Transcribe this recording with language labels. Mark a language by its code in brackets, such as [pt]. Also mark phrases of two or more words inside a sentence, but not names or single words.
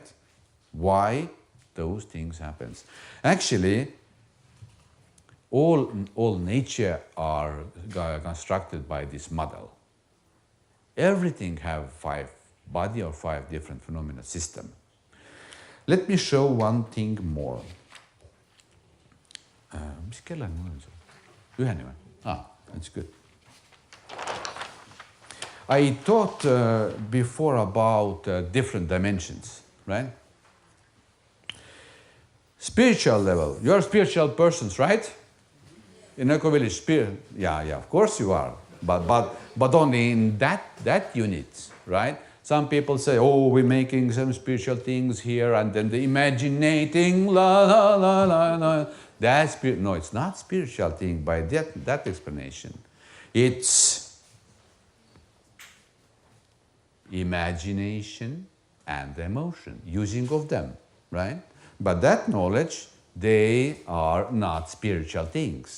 [en] Why those things happen. Actually, all nature are constructed by this model. Everything have 5 body or 5 different phenomena system. Let me show one thing more. [et] Mis kellel mul on see? Üheni või? [en] That's good. I talked before about different dimensions, right? Spiritual level. You are spiritual persons, right? In Eco Village, spirit. Yeah, of course you are. But only in that unit, right? Some people say, oh, we're making some spiritual things here, and then the imaginating, la la la la la. That's no, it's not spiritual thing by that explanation. It's imagination and emotion, using of them, right? But that knowledge, they are not spiritual things.